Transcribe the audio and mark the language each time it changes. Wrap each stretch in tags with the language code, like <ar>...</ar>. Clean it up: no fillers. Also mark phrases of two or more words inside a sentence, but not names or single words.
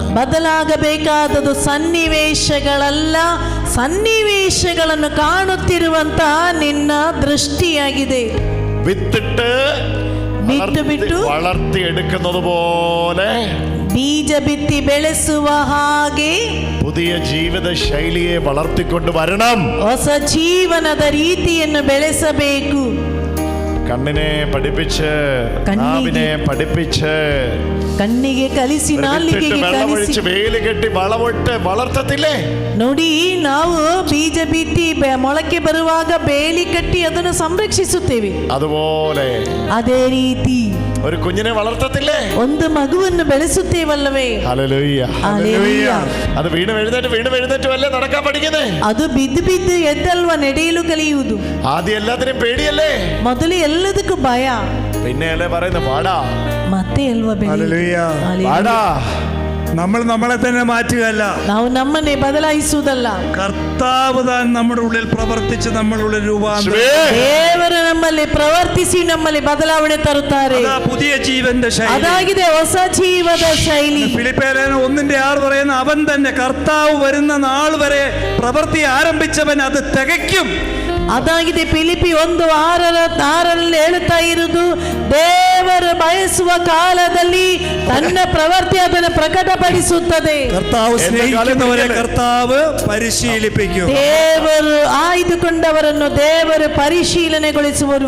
<kn>ಬದಲಾಗಬೇಕಾದದು ಸನ್ನಿವೇಶಗಳಲ್ಲ, ಸನ್ನಿವೇಶಗಳನ್ನು ಕಾಣುತ್ತಿರುವಂತ ನಿನ್ನ ದೃಷ್ಟಿಯಾಗಿದೆ.</kn> <ml>വിത്തിട്ട് വളർത്തിയെടുക്കുന്നത് പോലെ</ml> <kn>ಬೀಜ ಬಿತ್ತಿ ಬೆಳೆಸುವ ಹಾಗೆ</kn> <ml>പുതിയ ജീവിത ശൈലിയെ വളർത്തിക്കൊണ്ട് വരണം.</ml> <kn>ಹೊಸ ಜೀವನದ ರೀತಿಯನ್ನು ಬೆಳೆಸಬೇಕು.</kn> <ml>കണ്ണിനെ പഠിപ്പിച്ച്, നാവിനെ പഠിപ്പിച്ച്,</ml> <kn>ಕಣ್ಣಿಗೆ ಕಲಿಸಿ, ನಾಲಿಗೆಗೆ ಕಲಿಸಿ,</kn> <ml>വേലി കെട്ടി വളവിട്ട് വളർത്തത്തില്ലേ?</ml> <kn>ನೋಡಿ, ನಾವು ಬೀಜ ಬಿತ್ತಿ ಮೊಳಕೆ ಬರುವಾಗ ಬೇಲಿ ಕಟ್ಟಿ ಅದನ್ನು ಸಂರಕ್ಷಿಸುತ್ತೇವೆ.</kn> <ml>അതുപോലെ</ml> <kn>ಅದೇ ರೀತಿ</kn> <ml>ഒരു കുഞ്ഞിനെ വളർത്തത്തില്ലേ?</ml> <kn>ಒಂದು ಮಗುವನ್ನು ಬೆಳೆಸುತ್ತೇವಲ್ಲವೇ?</kn> <ml>ഹല്ലേലൂയ, ഹല്ലേലൂയ. അത് വീണ് എഴുന്നേറ്റ് അല്ലേ നടക്കാൻ പഠിക്കുന്നേ?</ml> <kn>ಅದು ಬಿದ್ದು ಎದ್ದಲ್ವ ನಡೆಯಲು ಕಲಿಯುವುದು.</kn> <ml>ആദ്യം എല്ലാത്തിനും പേടിയല്ലേ?</ml> <kn>ಮೊದಲು ಎಲ್ಲದಕ್ಕೂ ಭಯ,</kn> <ml>പിന്നെ അല്ലേ പറയുന്നത് പാടാ,</ml> <kn>ಮತ್ತೆ ಅಲ್ವಾ</kn> <ml>പാടാ. നമ്മൾ നമ്മളെ തന്നെ മാറ്റുകയല്ല,</ml> <kn>ನಾವು ನಮ್ಮನ್ನೇ ಬದಲಾಯಿಸುವುದಲ್ಲ.</kn> <ml>കർത്താവ് താൻ നമ്മുടെ ഉള്ളിൽ പ്രവർത്തിച്ച് നമ്മളുടെ രൂപാന്തരം,</ml> <kn>ದೇವರು ನಮ್ಮಲ್ಲಿ ಪ್ರವರ್ತಿಸಿ ನಮ್ಮಲ್ಲಿ ಬದಲಾವಣೆ ತರುತ್ತಾರೆ.</kn> <ml>പുതിയ ജീവന്റെ ശൈലി</ml> <kn>ಅದಾಗಿದೆ, ಹೊಸ ಜೀವದ ಶೈಲಿ.</kn> <ml>ഫിലിപ്പിയർ 1:6 പറയുന്ന അവൻ തന്നെ കർത്താവ് വരുന്ന നാൾ വരെ പ്രവൃത്തി ആരംഭിച്ചവൻ അത് തികയ്ക്കും.</ml> <kn>ಅದಾಗಿದೆ, ಫಿಲಿಪಿ 1:6 ಹೇಳುತ್ತಾ ಇರುವುದು, ದೇವರು ಬಯಸುವ ಕಾಲದಲ್ಲಿ ತನ್ನ ಪ್ರವೃತ್ತಿ ಅದನ್ನು ಪ್ರಕಟಪಡಿಸುತ್ತದೆ.</kn> <ml>കർത്താവ് സ്നേഹിക്കുന്നവരെ കർത്താവ് പരിശീലിപ്പിക്കും.</ml> <kn>ದೇವರು ಆಯ್ದುಕೊಂಡವರನ್ನು ದೇವರು ಪರಿಶೀಲನೆಗೊಳಿಸುವರು.</kn>